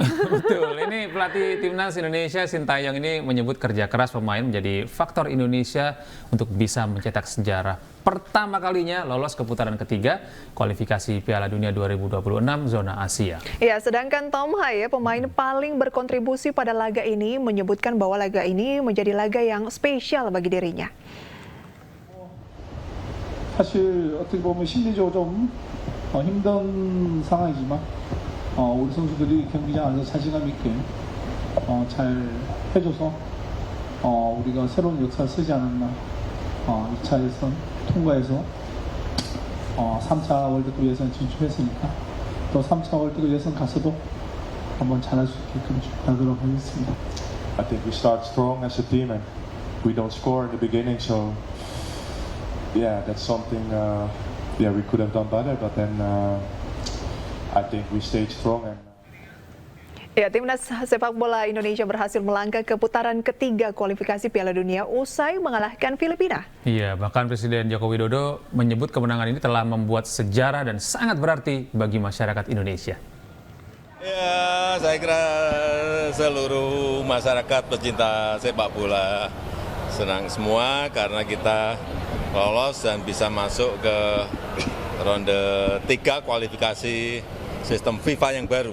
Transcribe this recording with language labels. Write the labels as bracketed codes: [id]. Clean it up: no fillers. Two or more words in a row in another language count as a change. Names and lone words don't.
[id] Betul, ini pelatih Timnas Indonesia Sintayong ini menyebut kerja keras pemain menjadi faktor Indonesia untuk bisa mencetak sejarah. Pertama kalinya lolos ke putaran ketiga kualifikasi Piala Dunia 2026 zona Asia. Ya, sedangkan Tom Haye, pemain paling berkontribusi pada laga ini, menyebutkan bahwa laga ini menjadi laga yang spesial bagi dirinya. [ko] 사실 어떻게 보면 심리적으로 좀 힘든 상황이지만 우리 선수들이 경기장 안에서 자신감 있게 잘 해줘서 우리가 새로운 역사를 쓰지 않았나. 2차 예선 통과해서 3차 월드컵 예선 진출했으니까 또 3차 월드컵 예선 가서도 한번 잘할 수 있게끔 준비하도록 하겠습니다. [en] I think we start strong as a team and we don't score in the beginning, so yeah, that's something we could have done better, but then I think we stayed strong. [id] Ya, Timnas Sepak Bola Indonesia berhasil melangkah ke putaran ketiga kualifikasi Piala Dunia usai mengalahkan Filipina. Iya, bahkan Presiden Joko Widodo menyebut kemenangan ini telah membuat sejarah dan sangat berarti bagi masyarakat Indonesia. Ya, saya kira seluruh masyarakat pecinta sepak bola senang semua karena kita lolos dan bisa masuk ke ronde 3 kualifikasi sistem FIFA yang baru.